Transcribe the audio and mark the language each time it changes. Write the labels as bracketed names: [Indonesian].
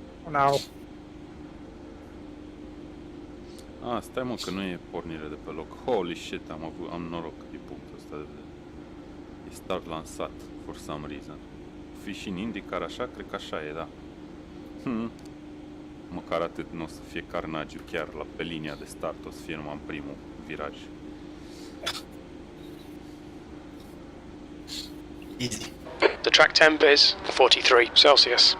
[English] Now. [Romanian] Stai mă că nu e pornire de pe loc. [English] Holy shit, [Romanian] am noroc din punctul ăsta de vedere. E start lansat, [English] for some reason. [Romanian] Fi și în IndyCar așa, cred că așa e, da. Măcar atât, nu o să fie carnagiu chiar pe linia de start, o să fie numai în primul viraj. [English] Easy. The track temp is 43 Celsius.